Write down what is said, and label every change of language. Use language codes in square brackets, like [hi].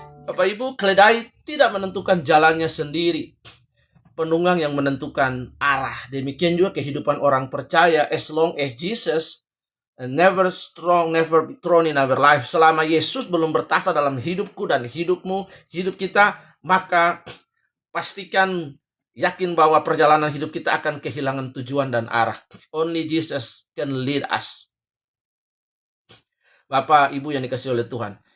[id] Bapak Ibu, keledai tidak menentukan jalannya sendiri. Penunggang yang menentukan arah. Demikian juga kehidupan orang percaya. [en] As long as Jesus never be thrown in our life. [id] Selama Yesus belum bertahta dalam hidupku dan hidupmu, hidup kita, maka pastikan, yakin bahwa perjalanan hidup kita akan kehilangan tujuan dan arah. [en] Only Jesus can lead us. [id] Bapak, Ibu yang dikasih oleh Tuhan.